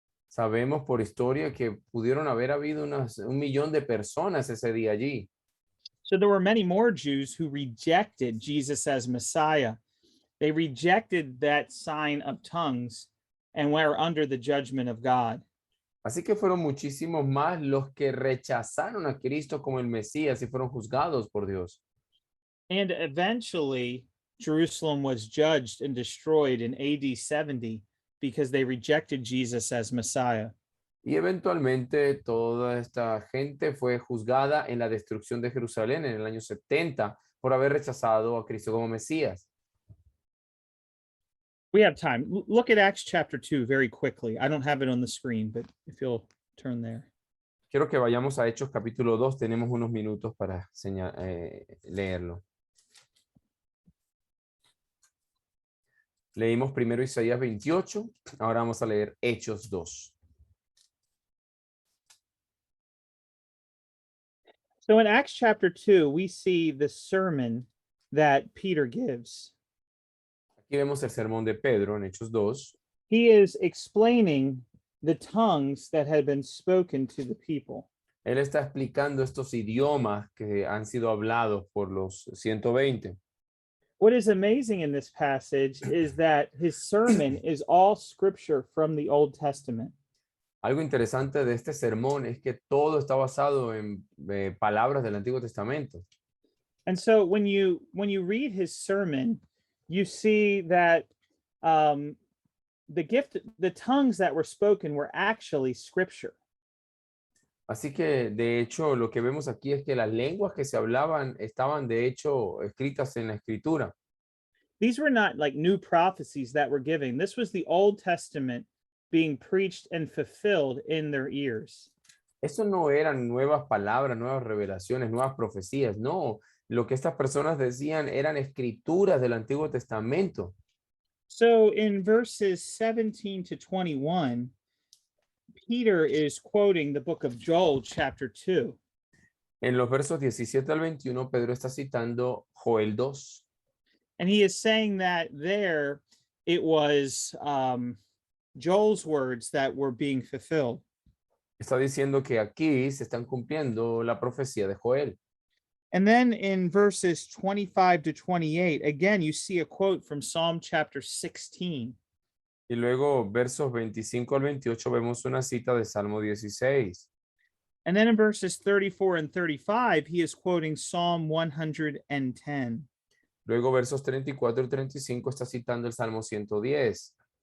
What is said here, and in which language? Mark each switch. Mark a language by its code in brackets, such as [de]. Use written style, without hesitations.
[es] Sabemos por historia que pudieron haber habido 1 millón de personas ese día allí. [en] So there were many more Jews who rejected Jesus as Messiah. They rejected that sign of tongues and were under the judgment of God. [es] Así que fueron muchísimos más los que rechazaron a Cristo como el Mesías y fueron juzgados por Dios. [en] And eventually, Jerusalem was judged and destroyed in AD 70 because they rejected Jesus as Messiah. [es] Y eventualmente toda esta gente fue juzgada en la destrucción de Jerusalén en el año 70 por haber rechazado a Cristo como Mesías. [en] We have time. Look at Acts chapter 2 very quickly. I don't have it on the screen, but if you'll turn there. [es] Quiero que vayamos a Hechos capítulo 2. Tenemos unos minutos para leerlo. Leímos primero Isaías 28. Ahora vamos a leer Hechos 2. [en] So in Acts chapter 2, we see the sermon that Peter gives. [es] Aquí vemos el sermón de Pedro en Hechos 2. [en] He is explaining the tongues that had been spoken to the people. [es] Él está explicando estos idiomas que han sido hablados por los 120. [en] What is amazing in this passage is that his sermon is all scripture from the Old Testament. [es] Algo interesante de este sermón es que todo está basado en palabras del Antiguo Testamento. [en] And so when you read his sermon, you see that the tongues that were spoken were actually scripture. [es] Así que, de hecho, lo que vemos aquí es que las lenguas que se hablaban estaban, de hecho, escritas en la Escritura. [en] These were not like new prophecies that were given. This was the Old Testament being preached and fulfilled in their ears. [es] Eso no eran nuevas palabras, nuevas revelaciones, nuevas profecías. No, lo que estas personas decían eran escrituras del Antiguo Testamento. [en] So in verses 17 to 21, Peter is quoting the book of Joel, chapter 2. [es] En los versos 17 al 21, Pedro está citando Joel 2. [en] And he is saying that there it was Joel's words that were being fulfilled. [es] Está diciendo que aquí se están cumpliendo la profecía de Joel. [en] And then in verses 25 to 28, again, you see a quote from Psalm chapter 16. [es] Y luego, versos 25 al 28, vemos una cita de Salmo 16. [en] And then in verses 34 and 35, he is quoting Psalm 110. [es] Luego, versos 34 y 35, está citando el Salmo 110.